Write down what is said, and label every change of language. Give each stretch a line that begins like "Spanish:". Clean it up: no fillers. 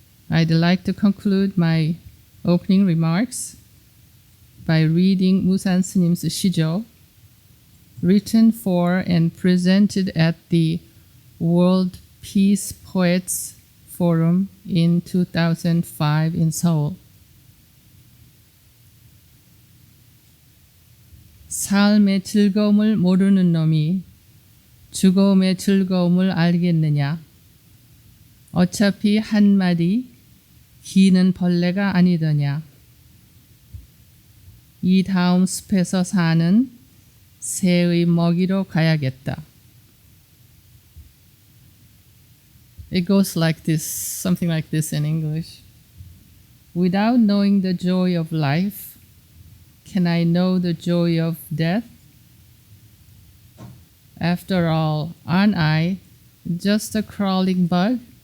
English: I'd like to conclude my opening remarks by reading Musan Snim's Shijo, written for and presented at the World Peace Poets Forum in 2005 in Seoul.
Korean: 삶의 즐거움을 모르는 놈이 죽음의 즐거움을 알겠느냐? 어차피 한 마디 기는 벌레가 아니더냐? 이 다음 숲에서 사는 새의 먹이로 가야겠다.
English: It goes like this, something like this in English. Without knowing the joy of life, can I know the joy of death? After all, aren't I just a crawling bug?